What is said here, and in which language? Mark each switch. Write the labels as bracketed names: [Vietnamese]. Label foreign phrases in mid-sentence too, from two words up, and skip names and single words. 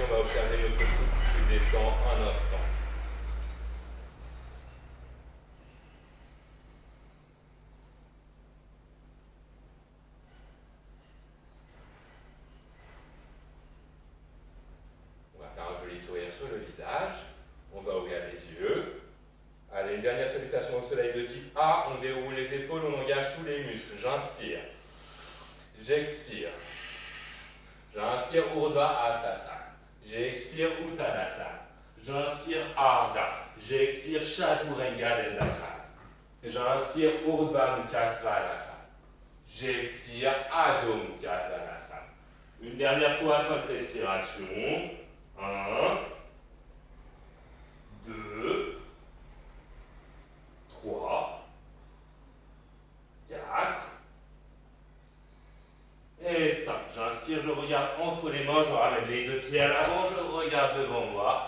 [French] On va observer notre souffle qui se détend un instant. On va faire un joli sourire sur le visage. On va ouvrir les yeux. Allez, une dernière salutation au soleil de type A. On déroule les épaules, on engage tous les muscles. J'inspire. J'expire. J'inspire, Urdhva Hastasana. J'expire, Uttanasana. J'inspire, Ardha. J'expire, Chaturanga Dandasana. J'inspire, Urdhva Mukha Svanasana. J'expire, Adho Mukha Svanasana. Une dernière fois, 5 respirations. 1, 2, 3, 4 et 5. J'inspire, je regarde entre les mains, je ramène les deux pieds à l'avant, je regarde devant moi.